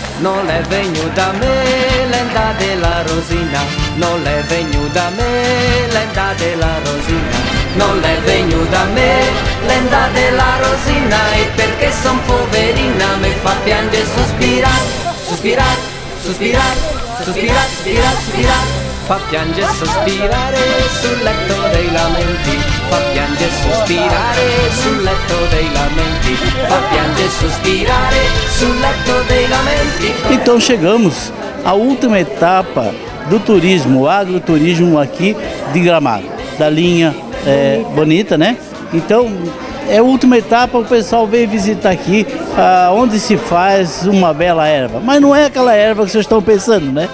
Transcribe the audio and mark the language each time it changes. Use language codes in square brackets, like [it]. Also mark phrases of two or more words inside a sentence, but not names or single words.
[it] Non è venuto da me l'enda della Rosina, non è venuto da me l'enda della Rosina, non è venuto da me l'enda della Rosina, e perché son poverina mi fa piangere e sospirare, sospirare, sospirare, sospirare, sospirare, sospirare. Fa piangere e sospirare sul letto dei lamenti, fa piangere e sospirare sul letto dei lamenti, fa piangere e sospirare sul letto dei lamenti. [pt] Então chegamos à última etapa do turismo, o agroturismo aqui de Gramado, da linha Bonita, né? Então é a última etapa, o pessoal veio visitar aqui, onde se faz uma bela erva. Mas não é aquela erva que vocês estão pensando, né?